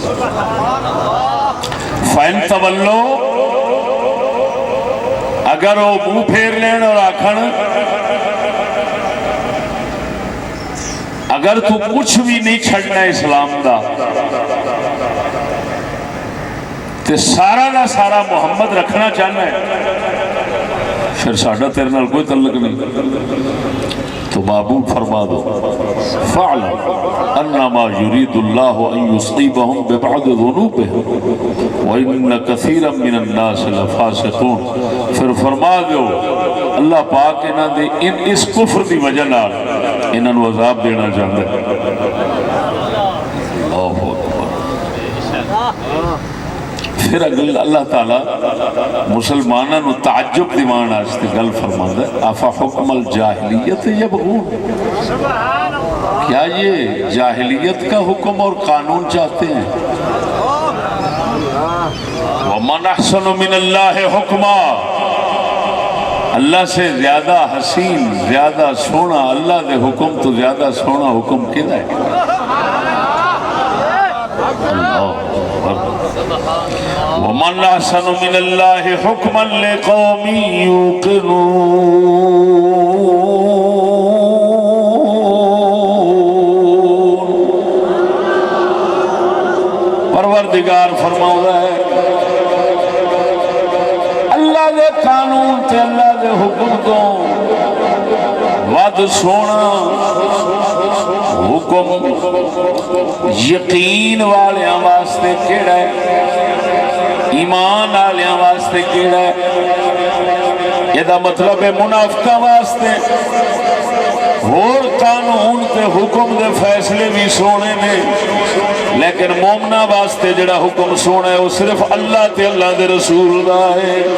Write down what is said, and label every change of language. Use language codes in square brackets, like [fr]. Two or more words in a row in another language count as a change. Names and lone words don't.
[ar] فَإِن تَوَلَّوْا [pa] اگر وہ منہ پھیر لین اور آکھن اگر تو کچھ بھی نہیں چھڑنا اسلام دا تے سارا دا سارا محمد رکھنا چاہنا ہے پھر ساڈا تیرے نال کوئی تعلق نہیں. تو معبود فرما دو [ar] فَاعْلَمْ أَنَّمَا يُرِيدُ اللَّهُ أَن يُصِيبَهُم بِبَعْضِ ذُنُوبِهِمْ وَإِنَّ كَثِيرًا مِّنَ النَّاسِ لَفَاسِقُونَ. [pa] پھر فرما دو اللہ پاک انہاں دے اس کفر دی وجہ نال انہاں نو عذاب دینا چاہندا ہے. اللہ پھر اللہ تعالیٰ مسلمانوں نو تعجب دیوان آستے گل فرماندا ہے [ar] افا حکم الجاہلیت یبغون. [ur] کیا یہ جاہلیت کا حکم اور قانون چاہتے ہیں؟ [ar] وَمَنْ أَحْسَنُ مِنَ اللَّهِ حُکْمًا. [ur] اللہ سے زیادہ حسین [pa] زیادہ سونا اللہ دے حکم تو زیادہ سونا حکم کدھا ہے؟ [ar] وَمَنْ أَحْسَنُ مِنَ اللَّهِ حُكْمًا لِقَوْمٍ يُوقِنُونَ. [pa] پروردگار فرماؤں ہے اللہ دے قانون تے اللہ دے حکم تو ود سونا حکم یقین والیاں واسطے کیڑا ہے ایمان والیاں واسطے کیڑا ہے. یہ دا مطلب ہے منافقاں واسطے اور قانون تے حکم دے فیصلے بھی سونے نے لیکن مومنہ واسطے جڑا حکم سونا ہے وہ صرف اللہ تے اللہ دے رسول دا ہے.